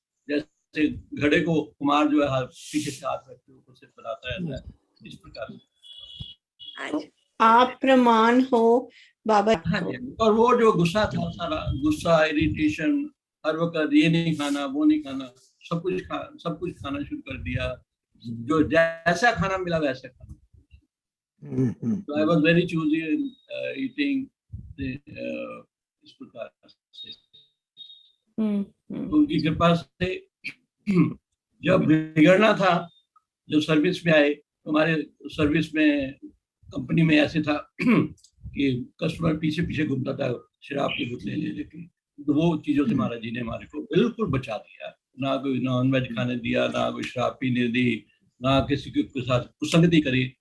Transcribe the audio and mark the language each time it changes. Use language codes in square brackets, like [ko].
[hi] जैसे घड़े को कुमार जो है पीछे से हाथ रखते ऊपर से बनाता रहता है, इस प्रकार से। आप प्रमाण हो बाबा। हाँ जी। और वो जो गुस्सा था, सारा गुस्सा, इरिटेशन, हर वक्त ये नहीं खाना, वो नहीं खाना, सब कुछ खाना शुरू कर दिया, जो जैसा खाना मिला वैसा खाना। [en] So I was very choosy in eating [hi] इस प्रकार से। उनकी कृपा से जब बिगड़ना था, जब सर्विस में आए, हमारे सर्विस में कंपनी में ऐसे था कि कस्टमर पीछे पीछे घूमता था शराब की बोतलें ले लेके। तो वो चीजों से महाराज जी ने हमारे को बिल्कुल बचा दिया। ना कोई नॉन वेज खाने दिया, ना कोई शराब पीने दी, ना किसी के साथ कुसंगति करी।